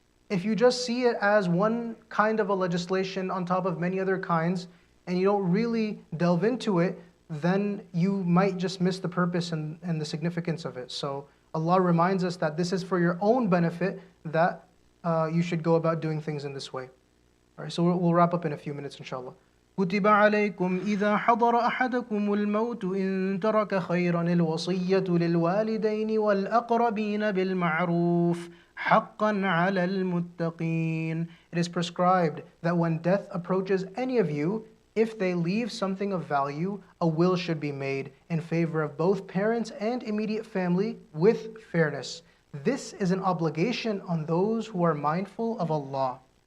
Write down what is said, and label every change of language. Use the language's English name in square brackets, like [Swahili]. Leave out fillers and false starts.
[English] If you just see it as one kind of a legislation on top of many other kinds, and you don't really delve into it, then you might just miss the purpose and the significance of it. So Allah reminds us that this is for your own benefit, that you should go about doing things in this way. All right, so we'll wrap up in a few minutes, inshallah. [Arabic] كتب عليكم إذا حضر أحدكم الموت إن ترك خيرا الوصية للوالدين والأقربين بالمعروف حقا على المتقين. [English] It is prescribed that when death approaches any of you, if they leave something of value, a will should be made in favor of both parents and immediate family with fairness. This is an obligation on those who are mindful of Allah.